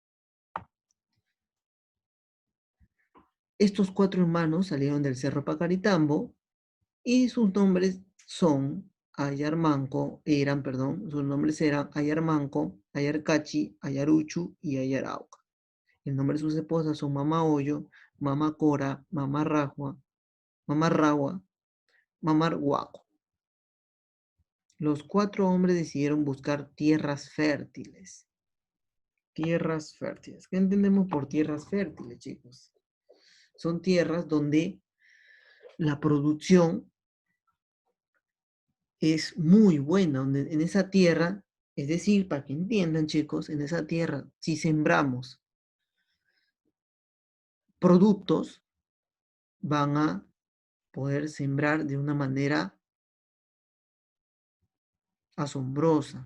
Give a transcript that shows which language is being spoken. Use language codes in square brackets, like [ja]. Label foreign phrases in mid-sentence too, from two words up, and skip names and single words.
[es] Estos 4 hermanos salieron del Cerro Pacaritambo y sus nombres son Ayarmanco, sus nombres eran Ayarmanco, Ayarcachi, Ayaruchu y Ayarauca. El nombre de sus esposas son Mama Hoyo, Mama Cora, Mama Ragua, Mama Ragua, Mama Huaco. Los 4 hombres decidieron buscar tierras fértiles. Tierras fértiles. ¿Qué entendemos por tierras fértiles, chicos? Son tierras donde la producción es muy buena, donde en esa tierra, es decir, para que entiendan, chicos, en esa tierra, si sembramos productos, van a poder sembrar de una manera asombrosa.